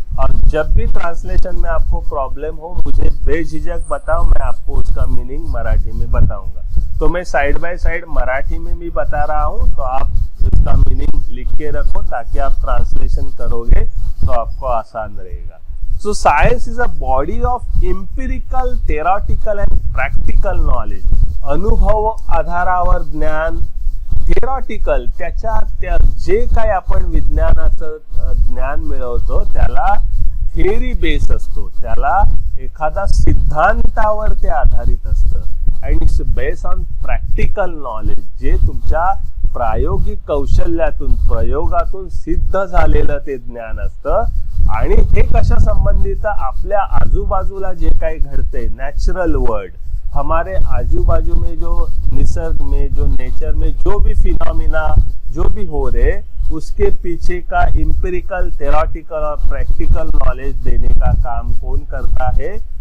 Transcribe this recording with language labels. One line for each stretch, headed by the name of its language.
Hindi: और जब भी ट्रांसलेशन में आपको प्रॉब्लम हो मुझे बेझिझक बताओ, मैं आपको उसका मीनिंग मराठी में बताऊंगा। तो मैं साइड बाय साइड मराठी में भी बता रहा हूँ, तो आप इसका मीनिंग लिख के रखो ताकि आप ट्रांसलेशन करोगे तो आपको आसान रहेगा।
English: So science is a body of empirical, theoretical and practical knowledge.
Marathi: अनुभव आधारावर ज्ञान, theoretical त्या जे काय आपण विज्ञानाचं ज्ञान मिळवतो त्याला थिअरी बेस असतो, त्याला एखादा सिद्धांतावर ते आधारित असतं।
English: and it's based on practical knowledge,
Marathi: जे तुमच्या प्रायोगिक कौशल्यातून प्रयोगातून सिद्ध झालेलं ते ज्ञान असतं। आणि हे कशा संबंधित, आपल्या आजूबाजूला जे काही घडते नॅचरल वर्ल्ड,
Hindi: हमारे आजू बाजू में जो निसर्ग में जो नेचर में जो भी फिनोमिना जो भी हो रहे उसके पीछे का इम्पिरिकल, थ्योरेटिकल और प्रैक्टिकल नॉलेज देने का काम कौन करता है?